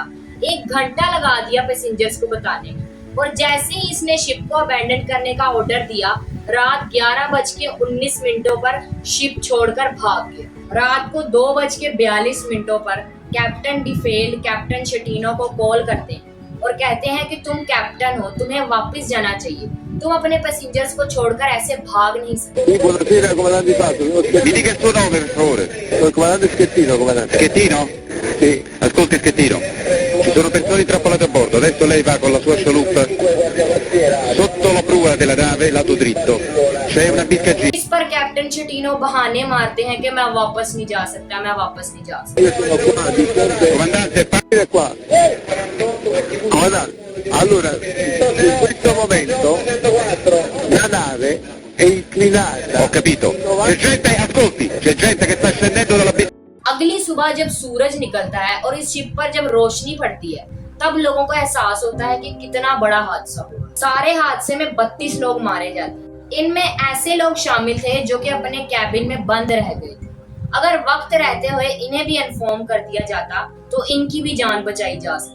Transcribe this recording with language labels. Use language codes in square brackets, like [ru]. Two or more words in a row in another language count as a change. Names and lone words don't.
[hi] 1 घंटा लगा दिया पैसेंजर्स को बताने में और जैसे ही इसने शिप को अबैंडन करने का ऑर्डर दिया, रात 11:19 पर शिप छोड़कर भाग गया। रात को 2:42 पर कैप्टन डिफेल कैप्टन शटीनो को कॉल करते हैं और कहते हैं कि तुम कैप्टन हो, तुम्हें वापस जाना चाहिए, तुम अपने पैसेंजर्स को छोड़कर ऐसे भाग नहीं सकते। [it] Buonasera, comandante Fabio. Mi dica il suo nome, per favore. Sono il comandante Schettino, comandante. Schettino? Sì. Ascolti Schettino, ci sono persone intrappolate a bordo, adesso lei va con la sua scialuppa sotto la prua della nave, lato dritto. C'è una biscagina. [hi] इस पर कैप्टन शटीनो बहाने मारते हैं कि मैं वापस नहीं जा सकता, मैं वापस नहीं जा सकता। [it] Io sono qua, distante. Comandante, partire qua. Comandante, allora, in questo momento la nave è inclinata. Ho capito. C'è gente, ascolti, c'è gente che sta scendendo dalla biscagina. [hi] अगली सुबह जब सूरज निकलता है और इस शिप पर जब रोशनी पड़ती है तब लोगों को एहसास होता है कि कितना बड़ा हादसा हुआ। सारे हादसे में 32 लोग मारे जाते हैं। इनमें ऐसे लोग शामिल थे जो कि अपने कैबिन में बंद रह गए थे। अगर वक्त रहते हुए इन्हें भी इन्फॉर्म कर दिया जाता तो इनकी भी जान बचाई जा सकती।